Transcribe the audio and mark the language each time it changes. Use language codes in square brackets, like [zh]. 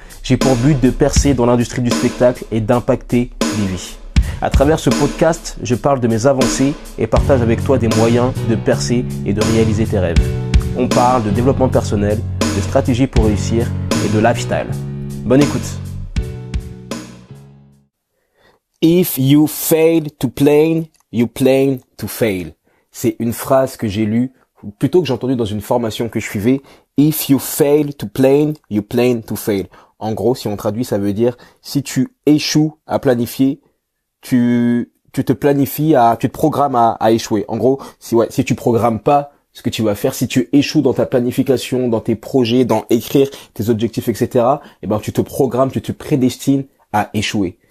[fr] J'ai pour but de percer dans l'industrie du spectacle et d'impacter des vies. À travers ce podcast, je parle de mes avancées et partage avec toi des moyens de percer et de réaliser tes rêves. On parle de développement personnel, de stratégie pour réussir et de lifestyle. Bonne écoute. [en] If you fail to plan, you plan to fail. [fr] C'est une phrase que j'ai lue, plutôt que j'ai entendu dans une formation que je suivais. [en] If you fail to plan, you plan to fail. [fr] En gros, si on traduit, ça veut dire si tu échoues à planifier, tu te programmes à échouer. En gros, si tu programmes pas ce que tu vas faire, si tu échoues dans ta planification, dans tes projets, dans écrire tes objectifs, etc., tu te programmes, tu te prédestines à échouer.